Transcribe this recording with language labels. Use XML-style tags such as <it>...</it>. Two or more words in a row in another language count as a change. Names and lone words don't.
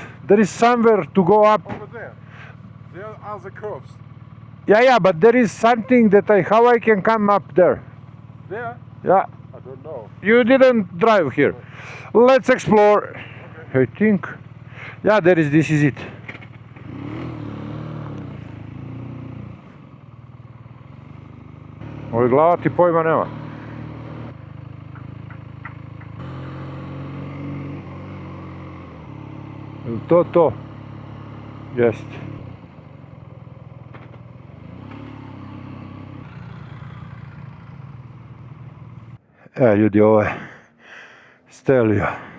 <en>There is somewhere to go up. Over there. There are the curves. Yeah, but there is something that how I can come up there? There? Yeah, I don't know. you didn't drive here. Let's explore. Okay. I think. Yeah, this is it.</en> <sr>Oj, glava ti pojma nema. Je to? Jeste. Ljudi, ovo je Stelvio.</sr>